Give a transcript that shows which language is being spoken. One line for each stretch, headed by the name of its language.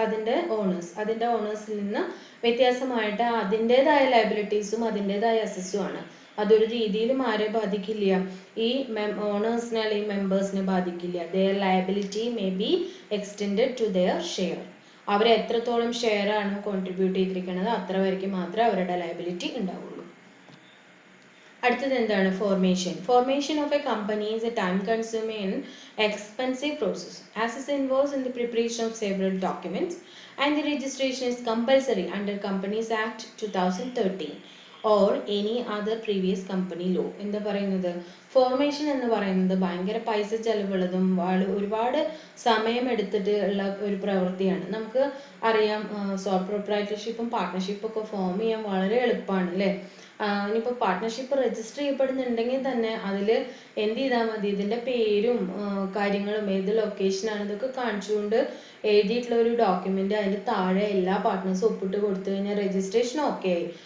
Malayalam: അതിൻ്റെ ഓണേഴ്സിൽ നിന്ന് വ്യത്യാസമായിട്ട് അതിൻ്റെതായ ലയബിലിറ്റീസും അതിൻ്റെതായ അസറ്റ്സും ആണ്. അതൊരു രീതിയിലും ആരെ ബാധിക്കില്ല, ഈ ഓണേഴ്സിനെ അല്ലെങ്കിൽ മെമ്പേഴ്സിനെ ബാധിക്കില്ല.
English: Their liability may be extended to their share.
Malayalam: അവർ എത്രത്തോളം ഷെയർ ആണ് കോൺട്രിബ്യൂട്ട് ചെയ്തിരിക്കുന്നത് അത്ര വരയ്ക്ക് മാത്രമേ അവരുടെ ലയബിലിറ്റി ഉണ്ടാവുള്ളൂ. അടുത്തത് എന്താണ്,
English: formation of a company is a time consuming and expensive process as it involves in the preparation of several documents and the registration is compulsory under Companies Act 2013 or any other previous company law.
Malayalam: എന്താ പറയുന്നത്, formation എന്ന് പറയുന്നത് ഭയങ്കര പൈസ ചെലവുള്ളതും ഒരുപാട് സമയം എടുത്തിട്ട് ഉള്ള ഒരു പ്രവൃത്തിയാണ്. നമുക്ക് അറിയാം, സോൾ പ്രൊപ്രൈറ്റർഷിപ്പും പാർട്ട്ണർഷിപ്പും ഒക്കെ ഫോം ചെയ്യാൻ വളരെ എളുപ്പമാണ് അല്ലേ. ഇനിയിപ്പോൾ പാർട്ട്ണർഷിപ്പ് രജിസ്റ്റർ ചെയ്യപ്പെടുന്നുണ്ടെങ്കിൽ തന്നെ അതിൽ എന്ത് ചെയ്താൽ മതി, ഇതിൻ്റെ പേരും കാര്യങ്ങളും ഏത് ലൊക്കേഷനാണ് ഇതൊക്കെ കാണിച്ചുകൊണ്ട് എഴുതിയിട്ടുള്ള ഒരു ഡോക്യുമെൻ്റ് അതിൻ്റെ താഴെ എല്ലാ പാർട്ട്നേഴ്സും ഒപ്പിട്ട് കൊടുത്തു കഴിഞ്ഞാൽ രജിസ്ട്രേഷൻ ഓക്കെ ആയി.